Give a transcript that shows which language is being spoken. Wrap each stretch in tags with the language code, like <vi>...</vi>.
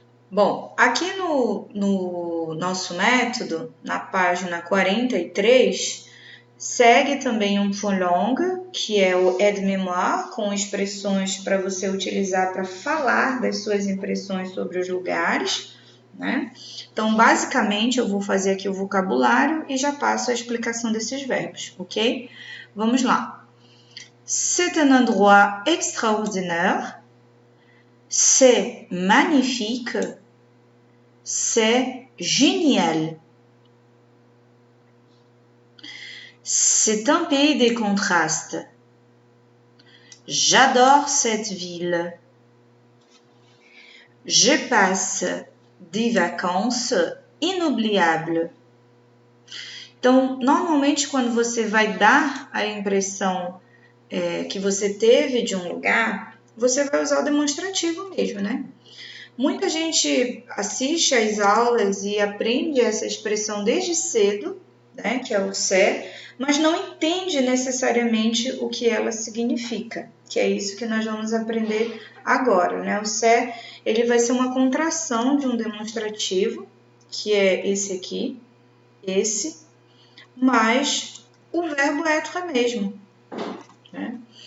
<pt>Bom, aqui no nosso método, na página 43, segue também um point longue, que é o aide-mémoire, com expressões para você utilizar para falar das suas impressões sobre os lugares, né? Então, basicamente, eu vou fazer aqui o vocabulário e já passo a explicação desses verbos, ok? Vamos lá.</pt> <fr>C'est un endroit extraordinaire. C'est magnifique. C'est génial. C'est un pays des contrastes. J'adore cette ville. Je passe des vacances inoubliables.</fr> <pt>Então, normalmente, quando você vai dar a impressão que você teve de um lugar, você vai usar o demonstrativo mesmo, né? Muita gente assiste às aulas e aprende essa expressão desde cedo, né, que é o c'est, mas não entende necessariamente o que ela significa, que é isso que nós vamos aprender agora, né? O c'est, ele vai ser uma contração de um demonstrativo, que é esse aqui, esse, mas o verbo être mesmo, né?</pt>